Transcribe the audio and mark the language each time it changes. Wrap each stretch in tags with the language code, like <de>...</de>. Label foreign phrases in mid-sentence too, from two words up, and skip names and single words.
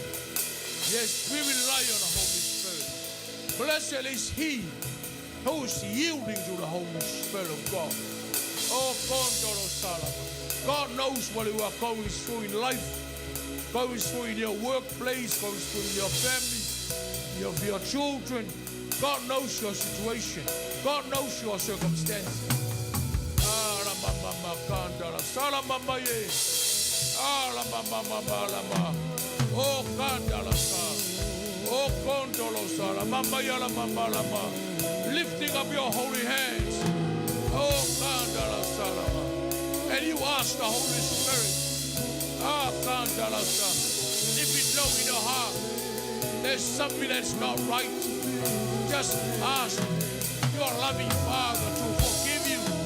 <en>Yes, we rely on the Holy Spirit. Blessed is He who is yielding to the Holy Spirit of God. Oh, God knows what you are going through in life, going through in your workplace, going through in your family, your children. God knows your situation. God knows your circumstances. Oh, oh, kondolo mama yala mama lama, lifting up your holy hands. Oh, kandala salama, and you ask the Holy Spirit. Kandala sa. If you know in your heart there's something that's not right, just ask your loving Father to forgive you.</en>